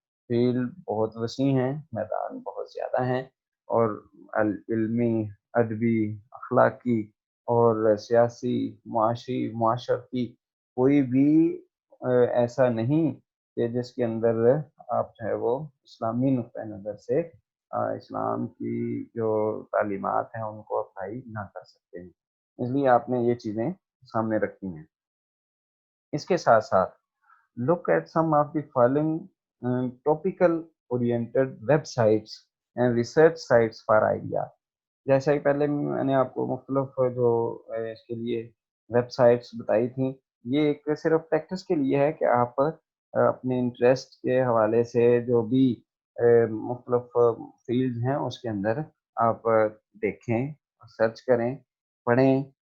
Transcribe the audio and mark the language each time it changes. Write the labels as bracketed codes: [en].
[ur] Field بہت وسیع ہیں، میدان بہت زیادہ ہیں، اور علمی، ادبی، اخلاقی اور سیاسی، معاشی، معاشرتی کوئی بھی ایسا نہیں کہ جس کے اندر آپ جو ہے وہ اسلامی نقطۂ نظر سے اسلام کی جو تعلیمات ہیں ان کو اپلائی نہ کر سکتے ہیں. اس لیے آپ نے یہ چیزیں سامنے رکھی ہیں. اس کے ساتھ ساتھ [en] look at some of the following topical oriented websites and research sites for idea. [ur] جیسا کہ پہلے میں نے آپ کو مختلف جو اس کے لیے ویب سائٹس بتائی تھیں، یہ ایک صرف پریکٹس کے لیے ہے کہ آپ اپنے انٹرسٹ کے حوالے سے جو بھی مختلف فیلڈ ہیں اس کے اندر آپ دیکھیں، سرچ کریں، پڑھیں.